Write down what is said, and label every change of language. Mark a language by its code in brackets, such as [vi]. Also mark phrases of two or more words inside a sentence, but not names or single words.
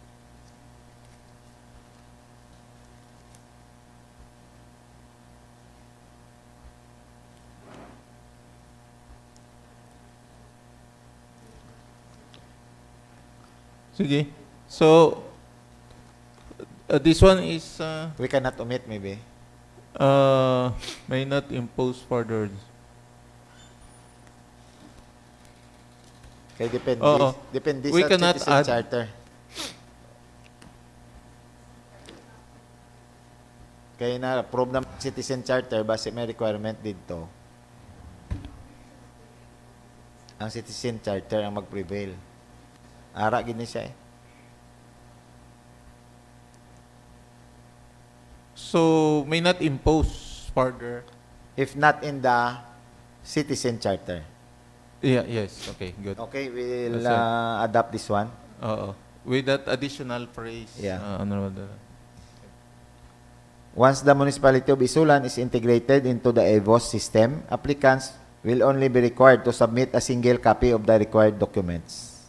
[tl] Sige. [en] So, this one is we cannot omit maybe. may not impose further. [tl] Kaya depende. Oo. Depende [en] We [tl] sa [en] cannot Citizen add. Charter. [tl] Kaya na-approve ng Citizen Charter base may requirement dito. Ang Citizen Charter ang mag-prevail. [hil] Ara gini siya eh. [en] So, may not impose further. If not in the Citizen Charter. Yeah, yes. Okay, good. Okay, we'll That's adopt this one. Oo. With that additional phrase. Yeah. Honorable. Once the municipality of Isulan is integrated into the EVOS system, applicants will only be required to submit a single copy of the required documents.